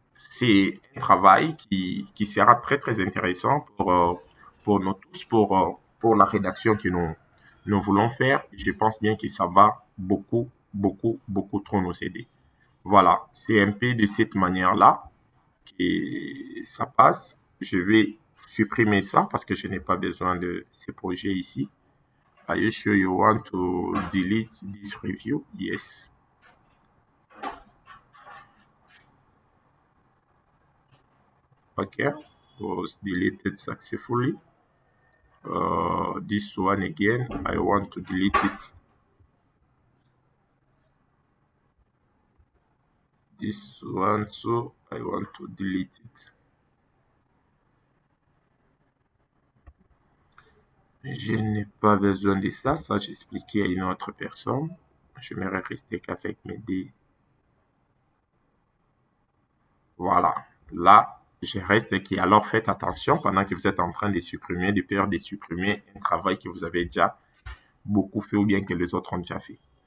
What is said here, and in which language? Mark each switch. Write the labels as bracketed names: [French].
[French] C'est un travail qui sera très, très intéressant pour nous tous, pour la rédaction que nous voulons faire. Je pense bien que ça va beaucoup, beaucoup, beaucoup trop nous aider. Voilà, c'est un peu de cette manière-là que ça passe. Je vais supprimer ça parce que je n'ai pas besoin de ces projets ici. [English] Are you sure you want to delete this review? Yes. Okay, was deleted successfully. This one again, I want to delete it. This one, so I want to delete it. [French] Je n'ai pas besoin de ça, ça j'ai expliqué à une autre personne. Je vais rester qu'avec mes dés. Voilà, là, je reste qui. Alors faites attention pendant que vous êtes en train de supprimer, de perdre, de supprimer un travail que vous avez déjà beaucoup fait ou bien que les autres ont déjà fait.